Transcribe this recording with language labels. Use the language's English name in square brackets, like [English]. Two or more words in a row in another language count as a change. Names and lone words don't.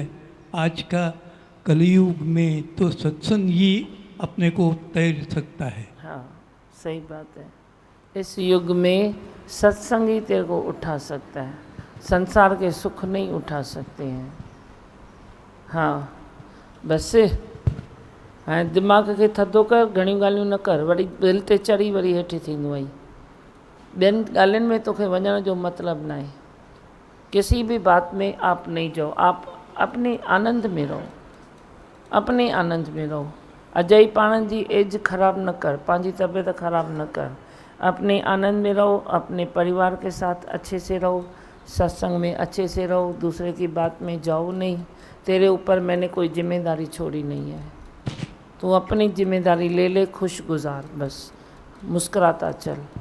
[Hindi] आज का कलयुग में तो सत्संग ही अपने को तैर सकता है। हाँ, सही बात है। इस युग में सत्संग ही तेरे को उठा सकता है, संसार के सुख नहीं उठा सकते हैं। हाँ, बस हाँ, [Sindhi] दिमाग़ खे थधो कर, घणी ॻाल्हियूं न कर, वरी दिलि ते चढ़ी वरी हेठि थींदो आई। ॿियनि ॻाल्हियुनि में तोखे वञण जो मतिलबु न आहे। [Hindi] किसी भी बात में आप नहीं जाओ, आप अपने आनंद में रहो, अपने आनंद में रहो। [Sindhi] अजय पाण जी एज ख़राब न कर, पंहिंजी तबीयत ख़राब न कर, [Hindi] अपने आनंद में रहो, अपने परिवार के साथ अच्छे से रहो, सत्संग में अच्छे से रहो, दूसरे की बात में जाओ नहीं। तेरे ऊपर मैंने कोई जिम्मेदारी छोड़ी नहीं है, तू अपनी जिम्मेदारी ले ले, खुश गुजार, बस मुस्कुराता चल।